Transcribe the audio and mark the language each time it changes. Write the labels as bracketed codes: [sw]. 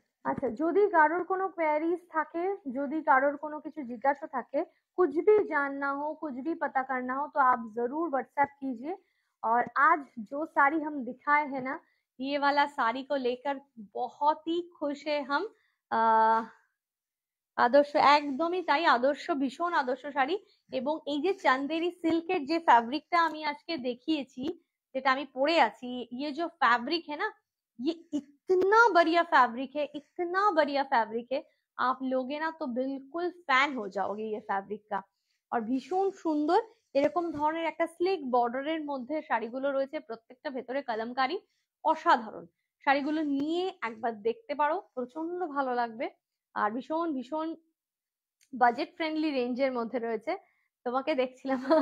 [bn] আচ্ছা, যদি কারোর কোনো क्वेरीज থাকে, যদি কারোর কোনো কিছু জিজ্ঞাসা থাকে, [hi] कुछ भी जानना हो, कुछ भी पता करना हो, तो आप जरूर व्हाट्सएप कीजिए। और आज जो साड़ी हम दिखाए हैं ना, ये वाला साड़ी को लेकर बहुत ही खुश है हम। [bn] আদর্শ, একদমই তাই, আদর্শ, ভীষণ আদর্শ শাড়ি। এবং এই যে চান্দেরি সিল্কের যে ফ্যাব্রিকটা আমি আজকে দেখিয়েছি, যেটা আমি পরে আছি, [hi] ये जो फैब्रिक है ना, ये इतना बढ़िया फैब्रिक है, [bn] इतना बढ़िया फैब्रिक है। [hi] आप लोगे ना तो बिल्कुल फैन हो जाओगे ये फैब्रिक का। [bn] আর ভীষণ সুন্দর, এরকম ধরনের একটা স্লিক বর্ডারের মধ্যে শাড়িগুলো রয়েছে, প্রত্যেকটা ভেতরে কলমকারি, অসাধারণ। শাড়িগুলো নিয়ে একবার দেখতে পারো, প্রচন্ড ভালো লাগবে। আর ভীষণ ভীষণ বাজেট ফ্রেন্ডলি রেঞ্জের মধ্যে রয়েছে। তোমাকে দেখছিলাম।